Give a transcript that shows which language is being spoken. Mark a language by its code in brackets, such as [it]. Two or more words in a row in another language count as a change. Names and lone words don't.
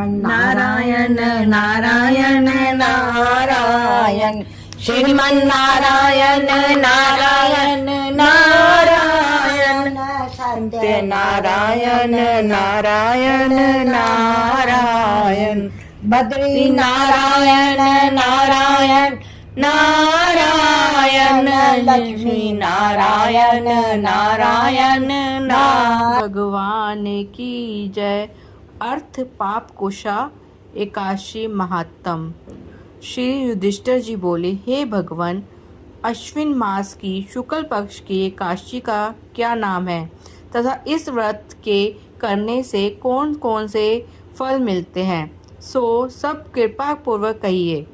[hi] नारायण नारायण नारायण श्रीमन्नारायण नारायण नारायण सत्य नारायण नारायण नारायण बद्री नारायण नारायण नारायण लक्ष्मी नारायण नारायण नारायण। भगवान की जय। अर्थ पाप कुशा एकादशी महात्म। श्री युधिष्ठिर जी बोले, हे भगवान, अश्विन मास की शुक्ल पक्ष की एकादशी का क्या नाम है तथा इस व्रत के करने से कौन कौन से फल मिलते हैं, सो सब कृपा पूर्वक कहिए।